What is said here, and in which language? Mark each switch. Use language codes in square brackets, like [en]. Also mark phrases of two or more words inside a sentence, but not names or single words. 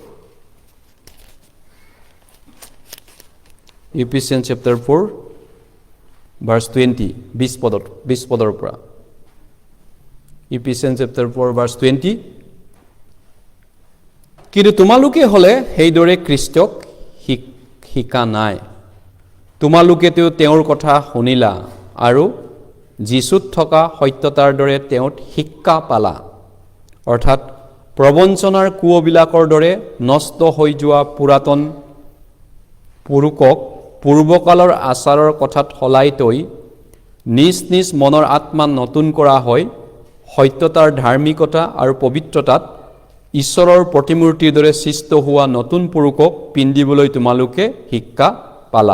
[en] Ephesians chapter 4 verse 20, [as] 20 পদৰ পৰা। [en] Ephesians chapter 4 verse 20, [as] কিন্তু তোমালোকে হলে সেইদৰে খ্ৰীষ্টক শিকা নাই। তোমালোকেতো তেওঁৰ কথা শুনিলা আৰু যীশুত থকা সত্যতাৰ দৰে তেওঁত শিক্ষা পালা, অৰ্থাৎ প্ৰবঞ্চনাৰ কুৱবিলাকৰ দৰে নষ্ট হৈ যোৱা পুৰাতন পুৰুষক পূৰ্বকালৰ আচাৰৰ কথাত সলাই তৈ নিজ নিজ মনৰ আত্মা নতুন কৰা হয় সত্যতাৰ ধাৰ্মিকতা আৰু পবিত্ৰতাত ঈশ্বৰৰ প্ৰতিমূৰ্তিৰ দৰে সৃষ্ট হোৱা নতুন পুৰুষক পিন্ধিবলৈ তোমালোকে শিক্ষা পালা।